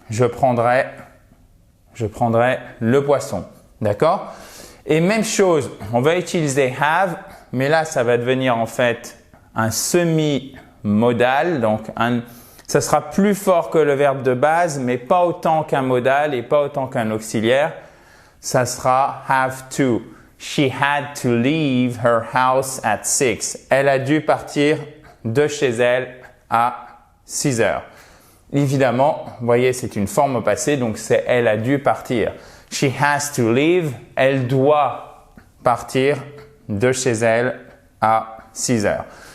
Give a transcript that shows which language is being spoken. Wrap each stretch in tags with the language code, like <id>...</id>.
<fr>Je prendrai le poisson. D'accord? Et même chose, on va utiliser have, mais là, ça va devenir en fait un semi-modal. Donc, ça sera plus fort que le verbe de base, mais pas autant qu'un modal et pas autant qu'un auxiliaire. Ça sera have to.</fr> <en>She had to leave her house at 6.</en> <fr>Elle a dû partir de chez elle à 6 heures. Évidemment, vous voyez, c'est une forme au passé, donc c'est elle a dû partir.</fr> <en>She has to leave.</en> <fr>Elle doit partir de chez elle à 6 heures.</fr>